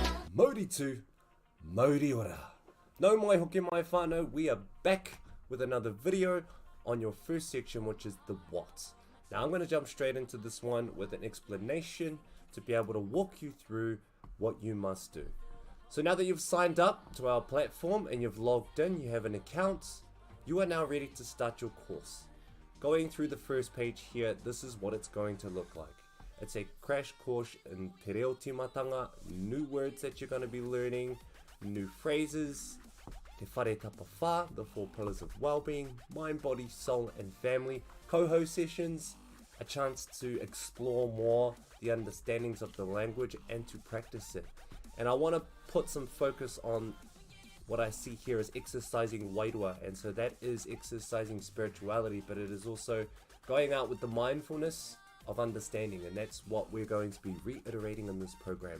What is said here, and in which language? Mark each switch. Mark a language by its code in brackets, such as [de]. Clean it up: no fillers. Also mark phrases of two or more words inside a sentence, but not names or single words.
[mi] Maori to Maori ora. No mai hoki mai whānau, [en] we are back with another video on your first section, which is the what. Now I'm going to jump straight into this one with an explanation to be able to walk you through what you must do. So now that you've signed up to our platform and you've logged in, you have an account, you are now ready to start your course. Going through the first page here, this is what it's going to look like. It's a crash course in [mi] te reo timatanga, [en] new words that you're going to be learning, new phrases, [mi] te whare tapa whā, [en] the 4 pillars of well-being, mind, body, soul and family, coho sessions, a chance to explore more the understandings of the language and to practice it. And I want to put some focus on what I see here as exercising wairua, and so that is exercising spirituality, but it is also going out with the mindfulness of understanding, and that's what we're going to be reiterating in this program.